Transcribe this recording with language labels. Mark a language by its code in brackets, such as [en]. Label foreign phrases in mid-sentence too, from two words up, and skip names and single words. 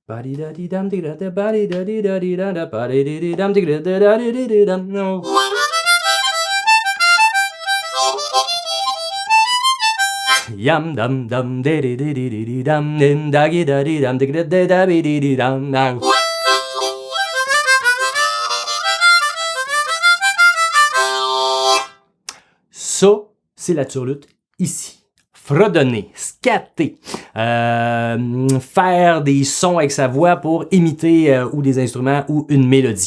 [fr] Yam dum dum de de de de de dum dim dagi da di dum de de da bi di di dum dum. Ça, c'est la turlute ici. Fredonner, scatter, faire des sons avec sa voix pour imiter ou des instruments ou une mélodie.